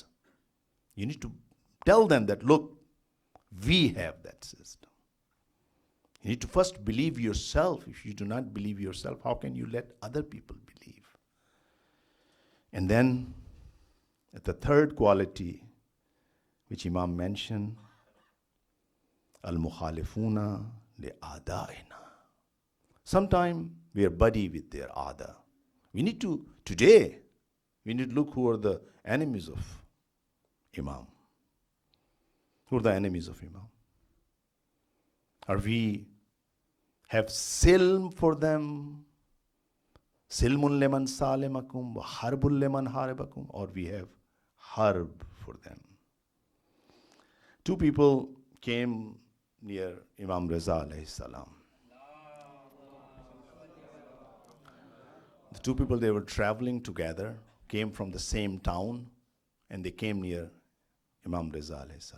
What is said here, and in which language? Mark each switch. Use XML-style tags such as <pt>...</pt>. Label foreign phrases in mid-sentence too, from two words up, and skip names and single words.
<en>You need to tell them that, look, we have that system. You need to first believe yourself. If you do not believe yourself, how can you let other people believe? And then, the third quality, which Imam mentioned,</en> <ar>المخالفون لأعدائنا.</ar> <en>Sometime we are buddy with their ada. Today, we need to look who are the enemies of Imam. Who are the enemies of Imam? Or we have silm for them,</en> <ar>سلم لمن سالمكم وحرب لمن حاربكم,</ar> <en>or we have harb for them. Two people came near Imam Reza</en> <ar>عليه السلام.</ar> <en>The two people, they were traveling together, came from the same town, and they came near Imam Reza</en> <ar>عليه السلام.</ar>